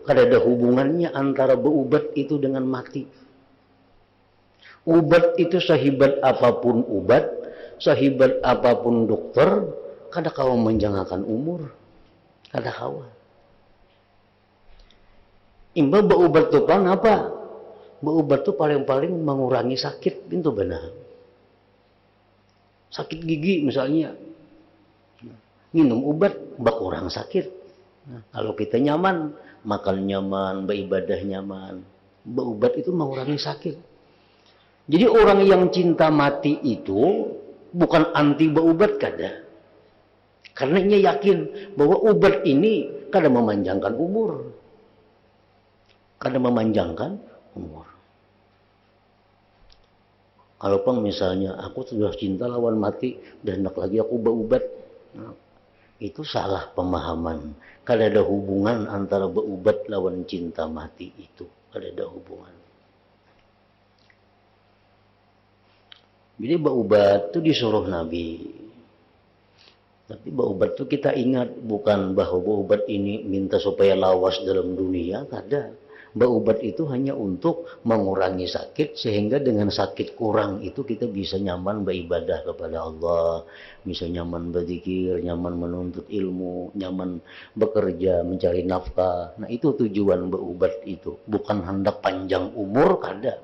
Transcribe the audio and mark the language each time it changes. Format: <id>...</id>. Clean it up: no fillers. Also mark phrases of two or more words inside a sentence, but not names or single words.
<bjn>Kada ada hubungannya antara berubat itu dengan mati. Ubat itu sehebat apapun ubat, sehebat apapun dokter, kada kawa menjangkakan umur. Kada kawa. Imba berubat itu kan apa? Berubat itu paling-paling mengurangi sakit, itu benar. Sakit gigi misalnya, minum obat berkurang sakit. Nah, kalau kita nyaman, makan nyaman, beribadah nyaman, berubat itu mengurangi sakit. Jadi orang yang cinta mati itu bukan anti berubat kada. Karena ia yakin bahwa obat ini kada memanjangkan umur. Kada memanjangkan umur. Kalau pun misalnya aku sudah cinta lawan mati dan hendak lagi aku berubat, nah, itu salah pemahaman. Kada ada hubungan antara berubat lawan cinta mati itu. Kada ada hubungan. Jadi berubat itu disuruh Nabi. Tapi berubat itu kita ingat bukan bahwa berubat ini minta supaya lawas dalam dunia, kada. Berubat itu hanya untuk mengurangi sakit sehingga dengan sakit kurang itu kita bisa nyaman beribadah kepada Allah, bisa nyaman berzikir, nyaman menuntut ilmu, nyaman bekerja, mencari nafkah. Nah, itu tujuan berubat itu, bukan hendak panjang umur kada.</bjn>